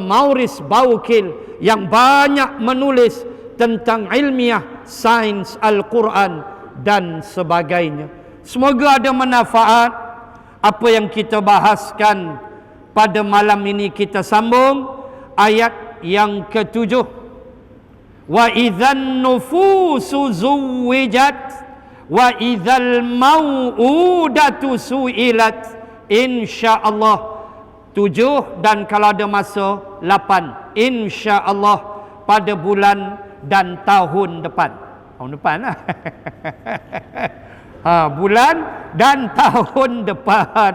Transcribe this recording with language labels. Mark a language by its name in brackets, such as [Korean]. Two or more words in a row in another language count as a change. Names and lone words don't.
[Malay] Maurice Bucaille, yang banyak menulis tentang ilmiah, sains Al-Quran dan sebagainya. Semoga ada manfaat apa yang kita bahaskan pada malam ini. Kita sambung ayat yang ke-7. [Arabic] وإذا النفوس زوجت وإذا الموءودة سئلت. [Malay] InsyaAllah 7, dan kalau ada masa 8, InsyaAllah pada bulan dan tahun depan. Tahun depan lah. Bulan dan tahun depan.